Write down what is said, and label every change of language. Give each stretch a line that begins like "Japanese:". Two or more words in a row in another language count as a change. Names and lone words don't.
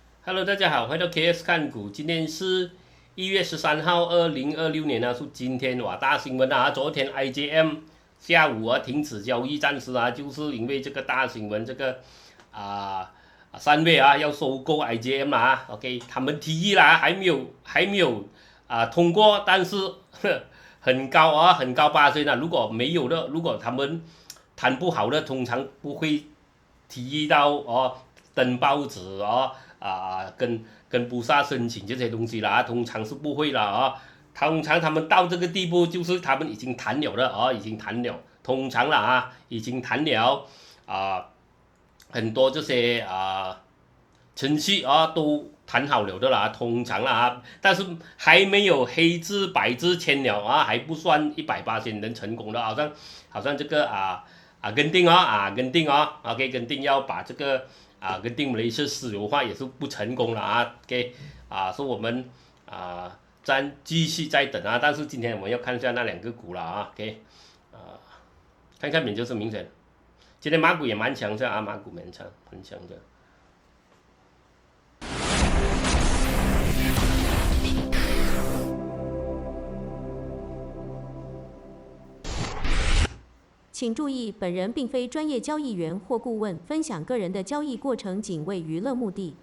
Chinese: Hello， 大家好，回到 KS 看股，今天是1月13號，2026年啊，是今天哇大新聞啊，昨天 IJM 下午啊停止交易，暫時啊，就是因為這個大新聞，這個3月啊要收購 IJM 啦啊 ，OK， 他們提議啦，還沒有通過，但是很高啊，很高%啊，如果沒有的，如果他們談不好的，通常不會提議到哦登報紙哦。跟布薩申請這些東西啦，通常是不會啦啊。通常他們到這個地步，就是他們已經談了的啊，已經談了，通常啦啊，已經談了很多這些程序啊都談好了的啦，通常啦啊，但是還沒有黑字白字簽了啊，還不算100%能成功的，好像這個阿根廷，OK， 根廷要把這個。跟定雷是私有化也是不成功了啊 ，OK， 所以我們繼續再等啊，但是今天我們要看一下那兩個股了啊 ，OK， 看看就是明顯，今天馬股也蠻強的啊，馬股蠻強，很強的。請注意，本人並非專業交易員或顧問，分享個人的交易過程僅為娛樂目的。